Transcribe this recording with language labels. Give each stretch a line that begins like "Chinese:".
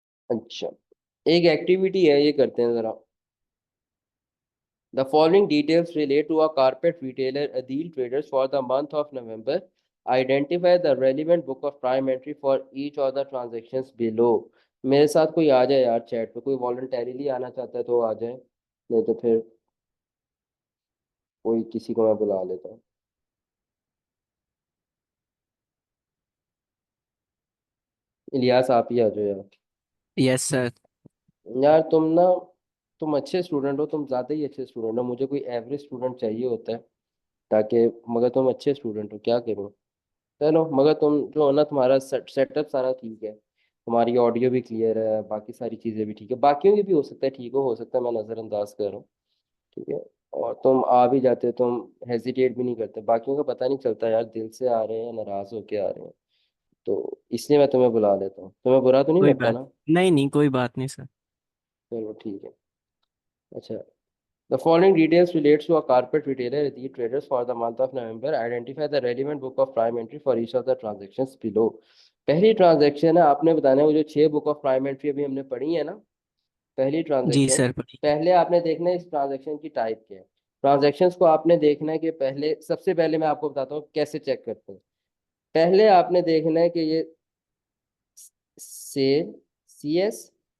Urdu: اچھا، ایک ایکٹیویٹی ہے، یہ کرتے ہیں ذرا.
English: The following details relate to a carpet retailer Adil Traders for the month of November. Identify the relevant book of prime entry for each of the transactions below.
Urdu: میرے ساتھ کوئی آ جائے یار چیٹ پہ، کوئی والنٹیریلی آنا چاہتا ہے تو آ جائے، نہیں تو پھر کوئی کسی کو میں بلا لیتا ہوں. الیاس آپ ہی آ جاؤ یار.
English: Yes sir.
Urdu: یار تم اچھے اسٹوڈنٹ ہو، تم زیادہ ہی اچھے اسٹوڈنٹ ہو، مجھے کوئی ایوریج اسٹوڈنٹ چاہیے ہوتا ہے تاکہ، مگر تم اچھے اسٹوڈنٹ ہو، کیا کروں. چلو، مگر تم جو ہے نا تمہارا سیٹ اپ سارا ٹھیک ہے، تمہاری آڈیو بھی کلیئر ہے، باقی ساری چیزیں بھی ٹھیک ہے، باقیوں کی بھی ہو سکتا ہے ٹھیک ہو سکتا ہے میں نظر انداز کر رہا ہوں. ٹھیک ہے. اور تم آ بھی جاتے ہو، تم ہیزیٹیٹ بھی نہیں کرتے، باقیوں کا پتہ نہیں چلتا یار دل سے آ رہے ہیں ناراض ہو کے آ رہے ہیں، تو اس لیے میں تمہیں بلا لیتا ہوں. تمہیں برا تو نہیں کوئی لگتا بات نا؟ نہیں، نہیں کوئی بات نہیں سر. چلو ٹھیک ہے. اچھا.
English: The following details relates to a carpet retailer Adit Traders for the month of November. Identify the relevant book of prime entry for each of the transactions below.
Urdu: پہلی ٹرانزیکشن ہے، آپ نے بتانا ہے وہ جو 6 بک آف پرائم انٹری ابھی ہم نے پڑھی ہے نا، پہلی جی ٹرانزیکشن. سر پڑھی. پہلے آپ نے دیکھنا ہے اس ٹرانزیکشن کی ٹائپ کیا ہے. ٹرانزیکشنز کو آپ نے دیکھنا ہے کہ پہلے، سب سے پہلے میں آپ کو بتاتا ہوں کیسے چیک کرتے ہیں. پہلے آپ نے دیکھنا ہے کہ یہ سیل، سی ایس،